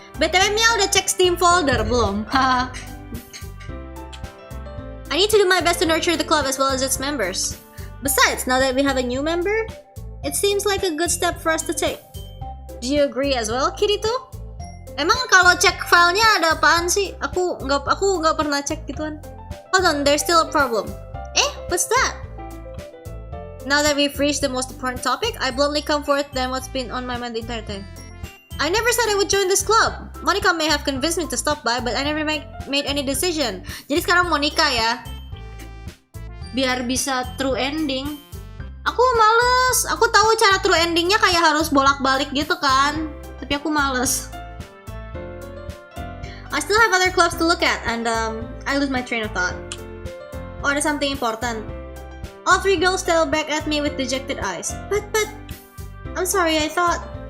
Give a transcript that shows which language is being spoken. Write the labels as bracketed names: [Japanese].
[Indonesian] BTW Mia udah cek Steam folder belum? [English] I need to do my best to nurture the club as well as its members. Besides, now that we have a new member, it seems like a good step for us to take. Do you agree as well, Kirito? [Indonesian] Emang kalau cek filenya ada apaan sih? Aku nggak pernah cek gituan. [English] Hold on, there's still a problem. What's that? Now that we've reached the most important topic, I bluntly come forth then what's been on my mind the entire time. I never said I would join this club. Monica may have convinced me to stop by, but I never made any decision. [Indonesian] Jadi sekarang Monica ya, biar bisa true ending. Aku males. Aku tahu cara true endingnya kayak harus bolak-balik gitu kan. Tapi aku males. [English] I still have other clubs to look at, and I lose my train of thought. Oh, ada something important. All three girls stare back at me with dejected eyes. But, I'm sorry, I thought...